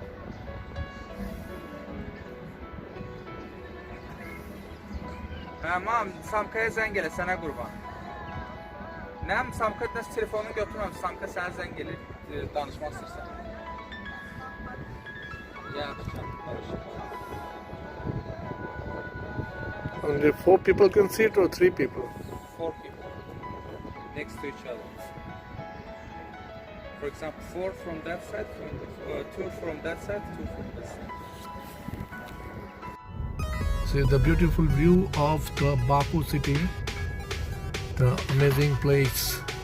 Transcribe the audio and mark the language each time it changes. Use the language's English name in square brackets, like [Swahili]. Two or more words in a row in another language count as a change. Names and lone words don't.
[Azerbaijani] Tamam, Samka'ya zəng gəlir, sənə qurban. Nəm, Samka nəsə telefonunu götürməm, Samka sənə zəng gəlir, danışmaq istəyirsən. Yaxşı, danışıq. [English] Only 4 people can sit or 3 people? 4 people next to each other. For example, 4 from that side, 2 from that side, 2 from this side. See the beautiful view of the Baku city, the amazing place.